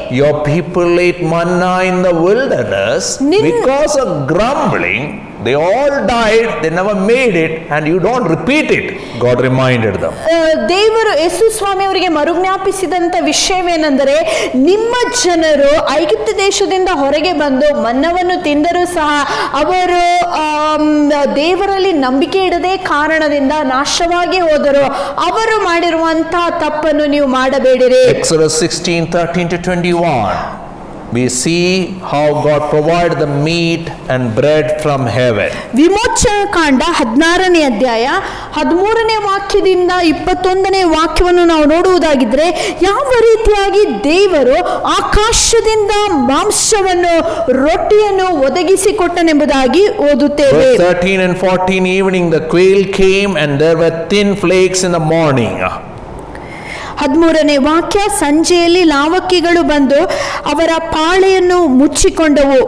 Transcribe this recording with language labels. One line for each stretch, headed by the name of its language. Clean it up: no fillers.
English: Your people ate manna in the wilderness because of grumbling. They all died, they never made it, and you don't repeat it. God reminded them.
Kannada: ದೇವರು ಯೇಸು ಸ್ವಾಮಿ ಅವರಿಗೆ ಮರುಜ್ಞಾಪಿಸಿದಂತ ವಿಷಯವೇನೆಂದರೆ, ನಿಮ್ಮ ಜನರು ಐಗುಪ್ತ ದೇಶದಿಂದ ಹೊರಗೆ ಬಂದು ಮನ್ನವನ್ನು ತಿಂದರೂ ಸಹ ಅವರು ದೇವರಲ್ಲಿ ನಂಬಿಕೆ ಇಡದೆ ಕಾರಣದಿಂದ ನಾಶವಾಗಿ ಹೋದರು. ಅವರು ಮಾಡಿರುವಂತಹ ತಪ್ಪನ್ನು ನೀವು ಮಾಡಬೇಡಿರಿ.
English: Exodus 16:13-21. We see how God provided the meat and bread from heaven.
Kannada: ವಿಮೋಚನ ಕಾಂಡ 16ನೇ ಅಧ್ಯಾಯ 13ನೇ ವಾಕ್ಯದಿಂದ 21ನೇ ವಾಕ್ಯವನ್ನು ನಾವು ನೋಡುವುದಾಗಿದ್ರೆ, ಯಾವ ರೀತಿಯಾಗಿ ದೇವರು ಆಕಾಶದಿಂದ ಮಾಂಸವನ್ನು ರೊಟ್ಟಿಯನ್ನು ಒದಗಿಸಿಕೊಟ್ಟನೆಂಬುದಾಗಿ ಓದುತ್ತೇವೆ.
English: Verse 13 and 14, evening the quail came and there were thin flakes in the morning.
Kannada: 13ನೇ ವಾಕ್ಯ, ಸಂಜೆಯಲ್ಲಿ ಲಾವಕ್ಕಿಗಳು ಬಂದು ಅವರ ಪಾಳೆಯನ್ನು ಮುಚ್ಚಿಕೊಂಡವು.